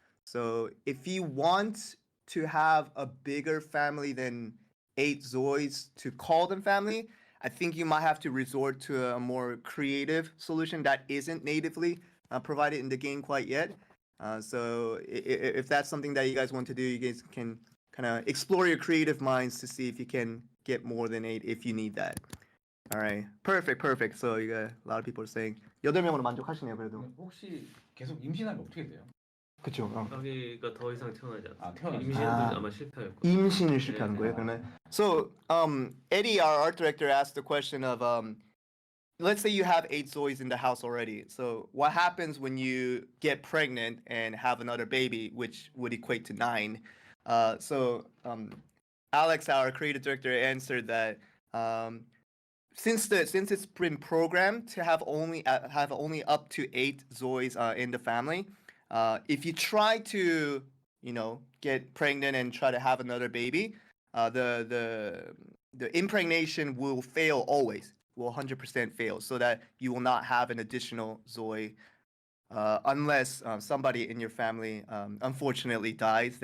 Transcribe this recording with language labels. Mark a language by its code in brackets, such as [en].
[en] So if you want to have a bigger family than 8 ZOIs to call them family, I think you might have to resort to a more creative solution that isn't natively provided in the game quite yet. So if that's something that you guys want to do, you guys can kind of explore your creative minds to see if you can get more than 8 if you need that. All right, perfect. So you got a lot of people are saying [ko] 8명으로 만족하시네요, 그래도. 혹시 계속 임신하면 어떻게 돼요? 그렇죠. 자기가 더 이상 태어나지 않습니다. 태어나지 임신도 아마 실패할 거예요. 임신을 실패하는 거예요, 그러면? [en] So, Eddie, our art director, asked the question of, let's say you have 8 ZOIs in the house already. So, what happens when you get pregnant and have another baby, which would equate to 9? So, Alex, our creative director, answered that since it's been programmed to have only up to 8 ZOIs in the family, if you try to get pregnant and try to have another baby, the impregnation will fail always, will 100% fail, so that you will not have an additional ZOI unless somebody in your family unfortunately dies.